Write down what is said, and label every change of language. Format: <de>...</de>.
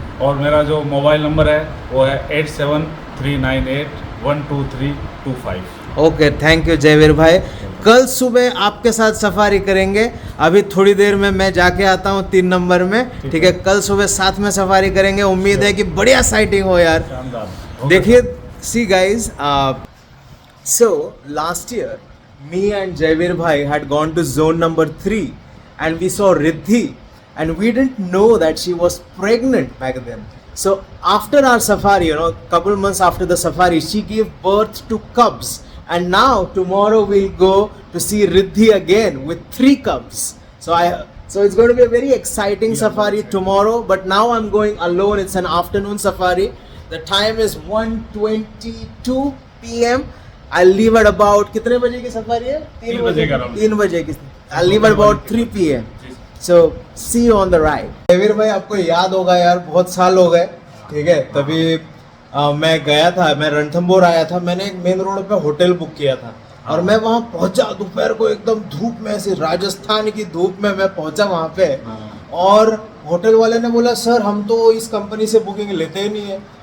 <hi>और मेरा जो मोबाइल नंबर है वो है 8739812325। ओके, थैंक यू जयवीर भाई। कल सुबह आपके साथ सफारी करेंगे। अभी थोड़ी देर में मैं जाके आता हूँ 3 नंबर में, ठीक है? कल सुबह साथ में सफारी करेंगे। उम्मीद है कि बढ़िया साइटिंग हो यार। देखिए,</hi> <en>See guys, so last year me and Jaiveer bhai had gone to zone number 3 and we saw Riddhi, and we didn't know that she was pregnant back then. So after our safari, couple months after the safari, she gave birth to cubs, and now tomorrow we'll go to see Riddhi again with 3 cubs. So it's going to be a very exciting safari tomorrow, but now I'm going alone. It's an afternoon safari. The time is 1:22 p.m. I'll leave at about,</en> <hi>कितने बजे की safari है? 3 बजे की।</hi> <en>I'll leave at about 3 p.m. So see you on the ride.</en> <hi>Jaiveer भाई, आपको याद होगा यार, बहुत साल हो गए, ठीक है? तभी मैं गया था, मैं रणथंभौर आया था, मैंने एक मेन रोड पे होटल बुक किया था, और मैं वहाँ पहुँचा दोपहर को, एकदम धूप में, ऐसे राजस्थान की धूप में मैं पहुँचा वहाँ पे, और होटल वाले ने बोला, सर हम तो इस कंपनी से बुकिंग लेते ही नहीं है।</hi>